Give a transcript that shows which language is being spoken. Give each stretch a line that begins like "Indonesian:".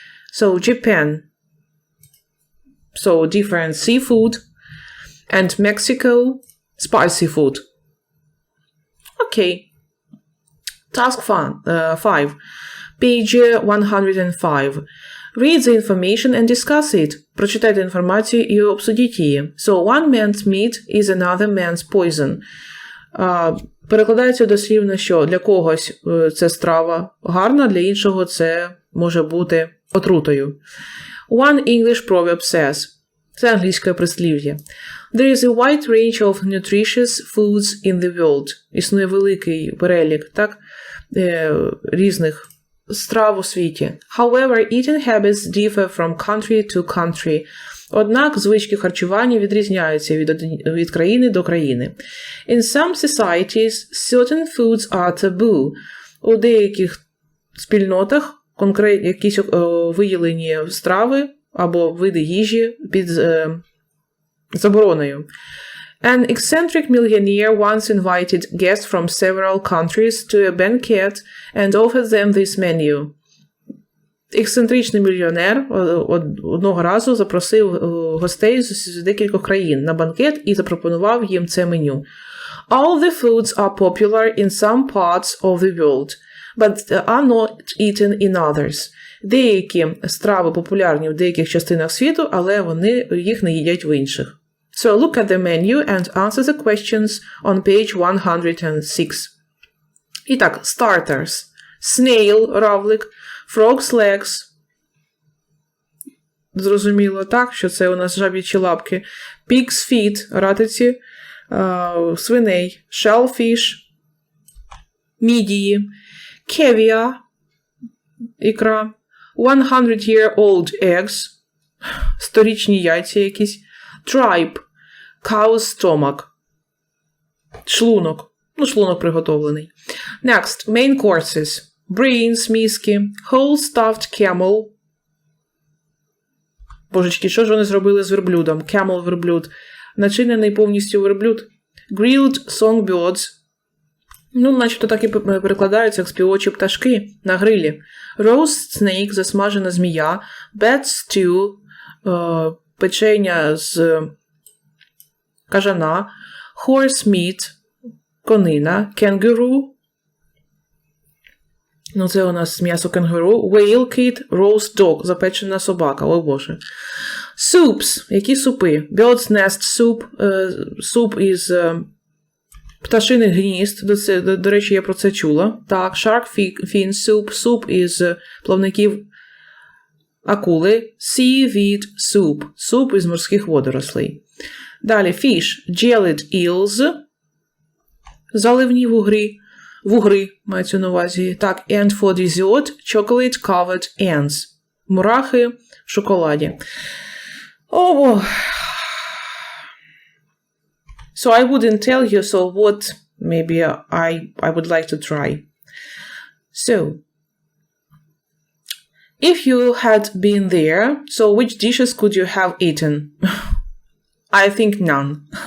English: So, Japan, so different seafood. And Mexico, spicy food. Okay. Task 5. Page 105. Read the information and discuss it.
Ukrainian: Прочитайте інформацію і обсудіть її.
English: So, one man's meat is another man's poison.
Ukrainian: Перекладається дослівно, що для когось це страва гарна, для іншого це може бути отрутою.
English: One English proverb says.
Ukrainian: Це англійське прислів'я.
English: There is a wide range of nutritious foods in the world.
Ukrainian: Існує великий перелік, так, різних страв у світі.
English: However, eating habits differ from country to country.
Ukrainian: Однак звички харчування відрізняються від країни до країни.
English: In some societies, certain foods are taboo.
Ukrainian: У деяких спільнотах якісь виявлені страви або види їжі під забороною.
English: An eccentric millionaire once invited guests from several countries to a banquet and offered them this menu.
Ukrainian: Ексцентричний мільйонер одного разу запросив гостей з декількох країн на банкет і запропонував їм це меню.
English: All the foods are popular in some parts of the world, but are not eaten in others.
Ukrainian: Деякі страви популярні в деяких частинах світу, але їх не їдять в інших.
English: So look at the menu and answer the questions on page 106.
Ukrainian: І так, starters.
English: Snail – равлик. Frog's legs.
Ukrainian: Зрозуміло, так, що це у нас жаб'ячі лапки.
English: Pig's feet –
Ukrainian: ратиці, свиней.
English: Shellfish – мідії. Caviar – ікра. 100-year-old eggs
Ukrainian: – сторічні яйця якісь.
English: Tripe – cow's stomach – шлунок.
Ukrainian: Шлунок приготовлений.
English: Next, main courses. Brains, мізки, whole stuffed camel.
Ukrainian: Божечки, що ж вони зробили з верблюдом?
English: Camel – верблюд.
Ukrainian: Начинений повністю верблюд.
English: Grilled songbirds.
Ukrainian: Начебто так і перекладаються, як співочі пташки на грилі.
English: Roast snake –
Ukrainian: засмажена змія.
English: Bat stew
Ukrainian: – печення з кажана.
English: Horse meat – конина. Kangaroo
Ukrainian: Ну, це у нас м'ясо кенгуру.
English: Whale, kid, roast dog,
Ukrainian: запечена собака, о боже. Soups, які супи?
English: Bird's nest soup,
Ukrainian: суп із пташиних гнізд, до речі, я про це чула. Так,
English: shark fin soup,
Ukrainian: суп із плавників акули.
English: Seaweed soup,
Ukrainian: суп із морських водорослей. Далі, fish,
English: jellied eels,
Ukrainian: заливні вугри, мається на увазі.
English: Так, and for dessert, chocolate covered ants,
Ukrainian: мурахи в шоколаді.
English: Oh, so I wouldn't tell you, so what maybe I would like to try. So, if you had been there, so which dishes could you have eaten? I think none.